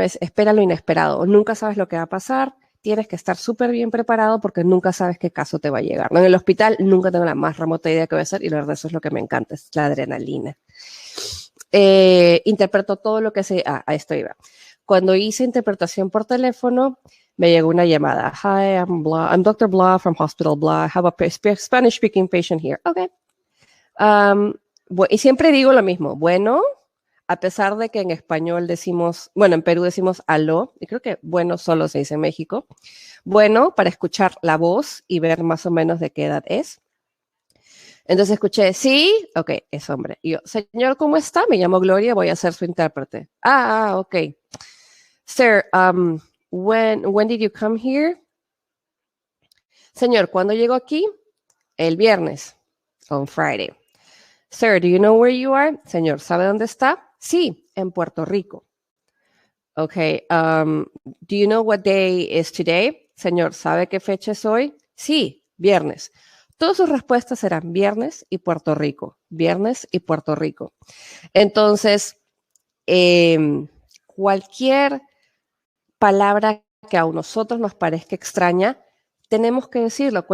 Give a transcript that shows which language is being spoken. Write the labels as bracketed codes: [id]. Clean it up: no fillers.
[es] Es espera lo inesperado. Nunca sabes lo que va a pasar. Tienes que estar súper bien preparado porque nunca sabes qué caso te va a llegar, ¿no? En el hospital nunca tengo la más remota idea de qué va a hacer, y la verdad eso es lo que me encanta, es la adrenalina. Interpreto todo lo que sé. A esto iba. Cuando hice interpretación por teléfono, me llegó una llamada. [en] Hi, I'm Dr. Blah from Hospital Blah. I have a Spanish-speaking patient here. [es] Okay. Y siempre digo lo mismo. Bueno, a pesar de que en español decimos, bueno, en Perú decimos aló, y creo que bueno solo se dice en México. Bueno, para escuchar la voz y ver más o menos de qué edad es. Entonces escuché, sí, ok, es hombre. Y yo, señor, ¿cómo está? Me llamo Gloria, voy a ser su intérprete. Ok. [en] Sir, when did you come here? [es] Señor, ¿cuándo llegó aquí? El viernes. [en] On Friday. Sir, do you know where you are? [es] Señor, ¿sabe dónde está? Sí, en Puerto Rico. [en] Okay, do you know what day is today? [es] Señor, ¿sabe qué fecha es hoy? Sí, viernes. Todas sus respuestas eran viernes y Puerto Rico, viernes y Puerto Rico. Entonces, cualquier palabra que a nosotros nos parezca extraña, tenemos que decirlo.